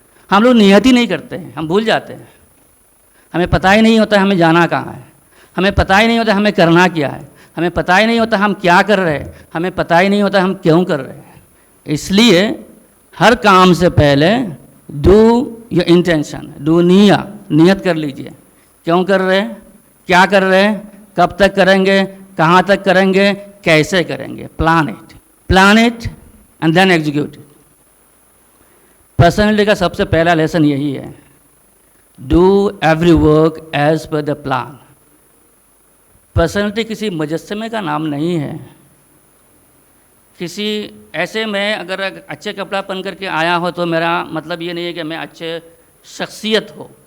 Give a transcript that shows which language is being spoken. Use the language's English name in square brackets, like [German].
[Urdu] ہم لوگ نیت ہی نہیں کرتے ہیں, ہم بھول جاتے ہیں. ہمیں پتہ ہی نہیں ہوتا ہمیں جانا کہاں ہے, ہمیں پتہ ہی نہیں ہوتا ہمیں کرنا کیا ہے, ہمیں پتہ ہی نہیں ہوتا ہم کیا کر رہے ہیں, ہمیں پتہ ہی نہیں ہوتا ہم کیوں کر رہے ہیں. اس لیے ہر کام سے پہلے [English] do your intention, do [Urdu] نیت کر لیجئے. کیوں کر رہے ہیں, کیا کر رہے ہیں, کب تک کریں گے, کہاں تک کریں گے, کیسے کریں گے. [English] Plan it and then execute it. [Urdu] Personality کا سب سے پہلا لیسن یہی ہے, [English] Do every work as per the plan. [Urdu] Personality کسی مجسمے کا نام نہیں ہے. کسی ایسے میں اگر اچھے کپڑا پہن کر کے آیا ہو تو میرا مطلب یہ نہیں ہے کہ میں اچھے شخصیت ہو.